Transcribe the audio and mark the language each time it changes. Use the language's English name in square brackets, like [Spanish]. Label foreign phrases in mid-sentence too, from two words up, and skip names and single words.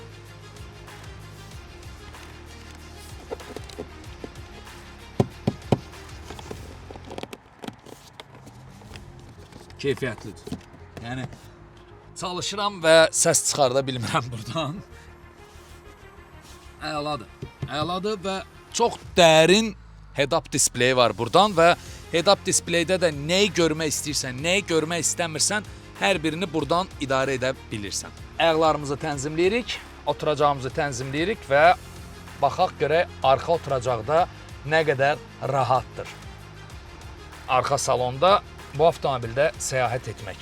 [Azerbaijani] Keyfiyyətlidir. Yəni çalışıram və səs çıxarda bilmirəm buradan. Əladır. Əladır və çox dərin head-up displeyi var buradan və head-up displeydə də nəyi görmək istəyirsən, nəyi görmək istəmirsən, hər birini buradan idarə edə bilirsən. Ayaqlarımızı tənzimləyirik, oturacağımızı tənzimləyirik və baxaq görək arxa oturacaqda nə qədər rahatdır. Arxa salonda bu avtomobildə səyahət etmək.